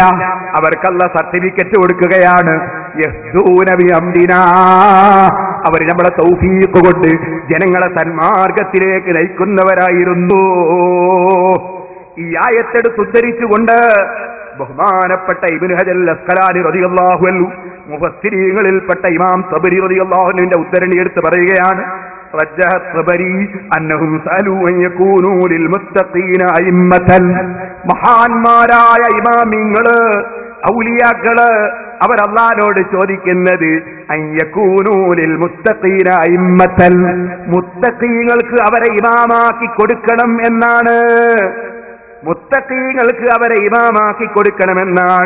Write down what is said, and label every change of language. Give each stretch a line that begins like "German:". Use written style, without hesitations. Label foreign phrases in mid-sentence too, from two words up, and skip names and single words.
Malayalam: അവർക്കല്ല സർട്ടിഫിക്കറ്റ് കൊടുക്കുകയാണ്.
Arabic: يهدون بأمرنا,
Malayalam: അവർ നമ്മളെ തൗഫീഖ് കൊണ്ട് ജനങ്ങളെ സന്മാർഗത്തിലേക്ക് നയിക്കുന്നവരായിരുന്നു. ഈ ആയത്തെടുത്ത് ഉദ്ധരിച്ചുകൊണ്ട് ബഹുമാനപ്പെട്ട ഇബ്നു ഹജർ അസ്ഖലാനി
Arabic: رضي الله عنه
Malayalam: മുഫസ്സിരീങ്ങളിൽപ്പെട്ട ഇമാം തബരി റളിയല്ലാഹു അൻഹുവിന്റെ ഉദ്ധരണി എടുത്ത് പറയുകയാണ്.
Arabic: رجح الطبري أنهم سألوا أن يكونوا للمتقين أئمة.
Malayalam: മഹാന്മാരായ ഇമാമിങ്ങള്, ഔലിയാക്കള്, അവർ അല്ലാഹുവോട് ചോദിക്കുന്നത്
Arabic: أن يكونوا للمتقين أئمة,
Malayalam: മുത്തഖീങ്ങൾക്ക് അവരെ ഇമാമാക്കി കൊടുക്കണം എന്നാണ്. മുത്തഖീങ്ങൾക്ക് അവരെ ഇമാമാക്കി കൊടുക്കണമെന്നാണ്.